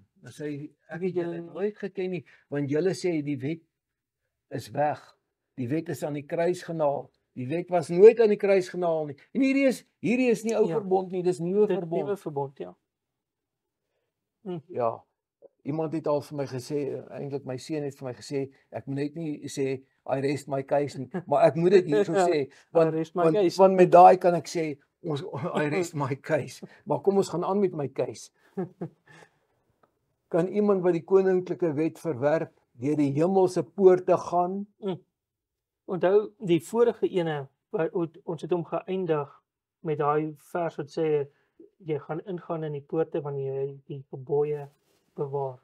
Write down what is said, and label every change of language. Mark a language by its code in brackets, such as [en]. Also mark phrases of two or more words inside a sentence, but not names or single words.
[af] Dan sê hy, ek het julle nooit geken nie, want julle sê die wet is weg. Die wet is aan die kruis genaal. Die wet was nooit aan die kruis genaal nie. En hierdie is nie ou verbond nie, dis nuwe verbond. Nuwe verbond, ja. Ja. Iemand het al vir my gesê, eintlik my seun het vir my gesê, ek moet net nie sê [en] I rest my case [af] nie, maar ek moet dit hierso sê, want met daai kan ek sê [en] I rest my case. [af] Maar kom ons gaan aan met my case. Kan iemand wat die koninklike wet verwerp deur die hemelse poorte gaan? Onthou die vorige ene, ons het hom geëindig met daai vers wat sê jy gaan ingaan in die poorte wanneer jy die gebooie bewaar.